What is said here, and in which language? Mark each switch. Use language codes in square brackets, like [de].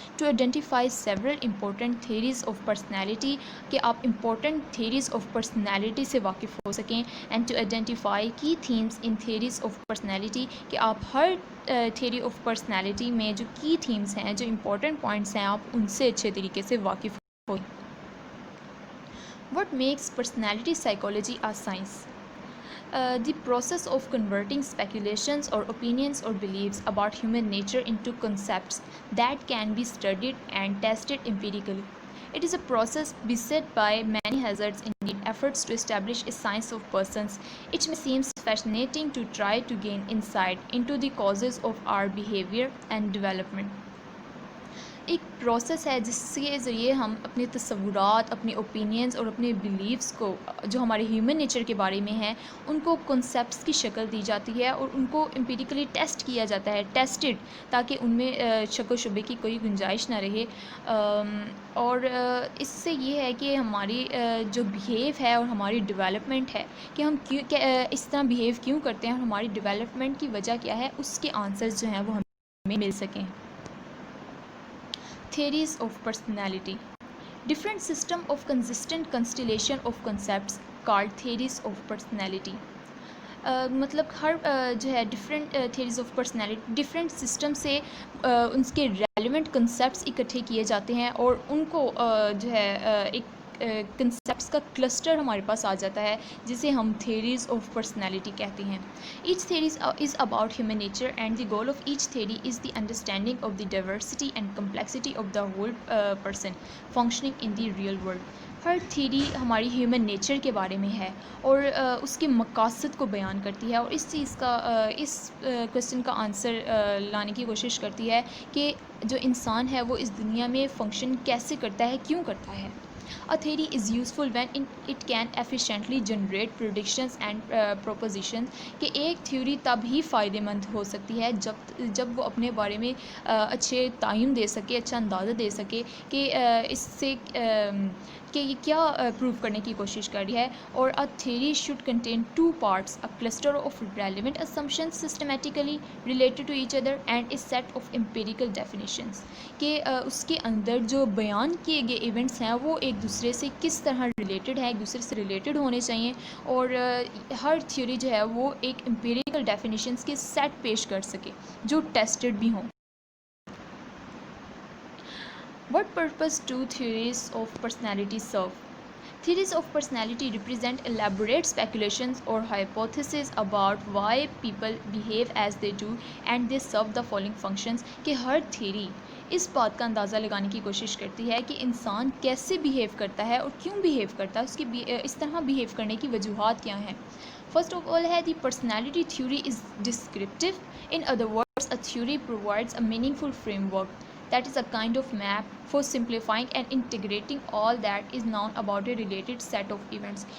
[en] to identify several important theories of personality, [ur] کہ آپ important theories of personality سے واقف ہو سکیں. [en] and to identify key themes in theories of personality, [ur] کہ آپ ہر تھیوری آف پرسنالٹی میں جو کی تھیمز ہیں، جو امپورٹنٹ پوائنٹس ہیں، آپ ان سے اچھے طریقے سے واقف ہو. [en] What makes personality psychology a science? The process of converting speculations or opinions or beliefs about human nature into concepts that can be studied and tested empirically. It is a process beset by many hazards indeed efforts to establish a science of persons. It may seem fascinating to try to gain insight into the causes of our behavior and development. [ur] ایک process ہے جس کے ذریعے ہم اپنے تصورات، اپنے opinions اور اپنے بلیفس کو، جو ہمارے ہیومن نیچر کے بارے میں ہیں، ان کو کنسیپٹس کی شکل دی جاتی ہے اور ان کو امپیریکلی ٹیسٹ کیا جاتا ہے، ٹیسٹڈ، تاکہ ان میں شک و شبے کی کوئی گنجائش نہ رہے. اور اس سے یہ ہے کہ ہماری جو بیہیو ہے اور ہماری ڈیولپمنٹ ہے، کہ ہم اس طرح بیہیو کیوں کرتے ہیں اور ہماری ڈیولپمنٹ کی وجہ کیا ہے، اس کے آنسرز جو ہیں وہ ہمیں مل سکیں. [en] Theories of personality. Different system of consistent constellation of concepts called theories of personality. [ur] مطلب ہر جو ہے different theories of personality different system سے ان کے ریلیونٹ کنسیپٹس اکٹھے کیے جاتے ہیں اور ان کو جو ہے ایک کنسیپٹس کا کلسٹر ہمارے پاس آ جاتا ہے، جسے ہم تھیوریز آف پرسنالٹی کہتے ہیں. [en] Each theories is about human nature and the goal of each theory is the understanding of the diversity and complexity of the whole person functioning in the real world. [ur] Hare theory ہماری human nature کے بارے میں ہے اور اس کے مقاصد کو بیان کرتی ہے، اور اس چیز کا اس کویسچن کا آنسر لانے کی کوشش کرتی ہے کہ جو انسان ہے وہ اس دنیا میں فنکشن کیسے کرتا ہے، کیوں کرتا ہے. [en] A theory is useful when it can efficiently generate predictions and propositions. [ur] کہ ایک تھیوری تب ہی فائدہ مند ہو سکتی ہے جب وہ اپنے بارے میں اچھے تعین دے سکے، اچھا اندازہ دے سکے کہ اس سے کہ یہ کیا پروو کرنے کی کوشش کر رہی ہے. [en] اور a theory should contain two parts: a cluster of relevant assumptions systematically related to each other and a set of empirical definitions. [ur] کہ اس کے اندر جو بیان کیے گئے ایونٹس ہیں وہ ایک دوسرے سے کس طرح ریلیٹڈ ہیں، ایک دوسرے سے ریلیٹڈ ہونے چاہیے، اور ہر تھیوری جو ہے وہ ایک امپیریکل ڈیفینیشنس کے سیٹ پیش کر سکے جو ٹیسٹڈ بھی ہوں. [en] What purpose do theories of personality serve? Theories of personality represent elaborate speculations or hypotheses about why people behave as they do, and they serve the following functions. [ur] کہ ہر theory اس بات کا اندازہ لگانے کی کوشش کرتی ہے کہ انسان کیسے بیہیو کرتا ہے اور کیوں بیہیو کرتا ہے، اس کی اس طرح بیہیو کرنے کی وجوہات کیا ہیں۔ [en] First of all ہے the personality theory is descriptive. In other words, a theory provides a meaningful framework that is a kind of map for simplifying and integrating all that is known about a related set of events.